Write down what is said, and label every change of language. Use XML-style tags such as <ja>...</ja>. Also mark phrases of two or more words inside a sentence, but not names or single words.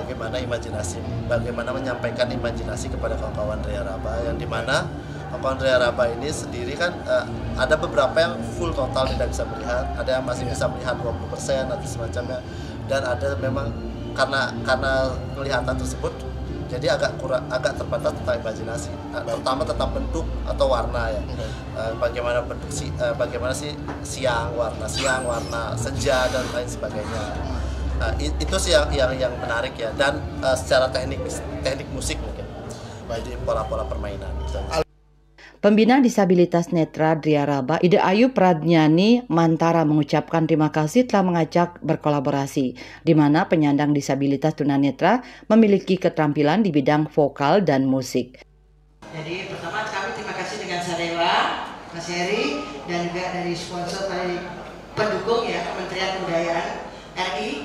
<id>Bagaimana menyampaikan imajinasi kepada kawan-kawan Ria Raba, yang dimana kawan-kawan Ria Raba ini sendiri kan ada beberapa yang</id> <en>full total</en> <id>tidak bisa melihat, ada yang masih bisa melihat 20% atau semacamnya, dan ada memang karena kelihatan tersebut jadi agak terbatas tentang imajinasi, terutama tentang bentuk atau warna ya. Bagaimana bentuk bagaimana sih siang, warna senja dan lain sebagainya. Itu sih yang menarik ya, dan secara teknik musik mungkin. Jadi pola-pola permainan. Pembina disabilitas netra Dria Raba, Ida Ayu Pradnyani Mantara mengucapkan terima kasih telah mengajak berkolaborasi, di mana penyandang disabilitas tunanetra memiliki keterampilan di bidang vokal dan musik. Jadi pertama kami terima kasih dengan Sadewa, Mas Heri, dan juga dari sponsor dari pendukung ya Kementerian Kebudayaan RI.</id>